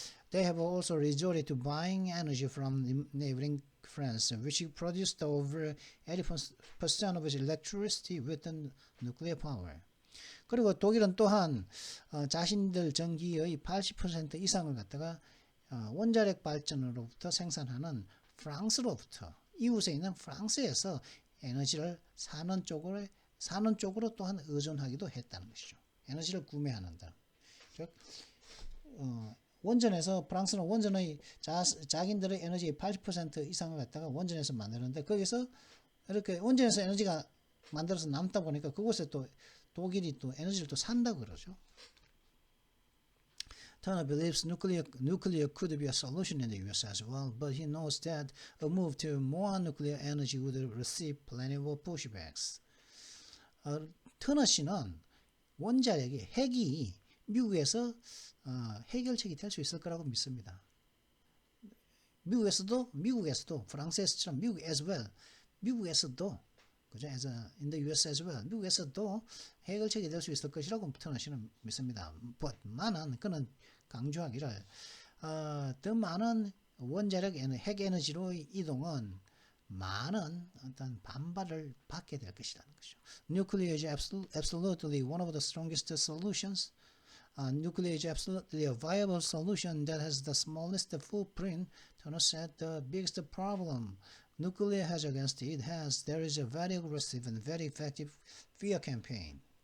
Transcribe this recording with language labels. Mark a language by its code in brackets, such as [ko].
[en] They have also resorted to buying energy from neighboring France, which produced over 80% of its electricity with nuclear power. [ko] 그리고 독일은 또한 자신들 전기의 80% 이상을 갖다가 원자력 발전으로부터 생산하는 프랑스로부터 이웃에 있는 프랑스에서 에너지를 사는 쪽으로 또한 의존하기도 했다는 것이죠. 에너지를 구매하는 데. 즉 원전에서 프랑스는 원전의 자기들의 에너지의 80% 이상을 갖다가 원전에서 만드는데 거기서 이렇게 원전에서 에너지가 만들어서 남다 보니까 그곳에 또 독일이 또 에너지를 또 산다고 그러죠. [en] Turner believes nuclear could be a solution in the US as well, but he knows that a move to more nuclear energy would receive plenty of pushbacks. [ko] 터너 씨는 원자력이 핵이 미국에서 해결책이 될 수 있을 거라고 믿습니다. 미국에서도 프랑스에서처럼 미국 [en] as well, [ko] 미국에서도 그죠? [en] as in the US as well, [ko] 미국에서도 해결책이 될 수 있을 것이라고 터너 씨는 믿습니다. but만은 그는 강조하기를 더 많은 원자력 핵 에너지로 이동은 많은 어떤 반발을 받게 될 것이라는 것이죠. [en] Nuclear is absolutely one of the strongest solutions. Nuclear is absolutely a viable solution that has the smallest footprint. Turner said the biggest problem nuclear has against it has there is a very aggressive and very effective fear campaign.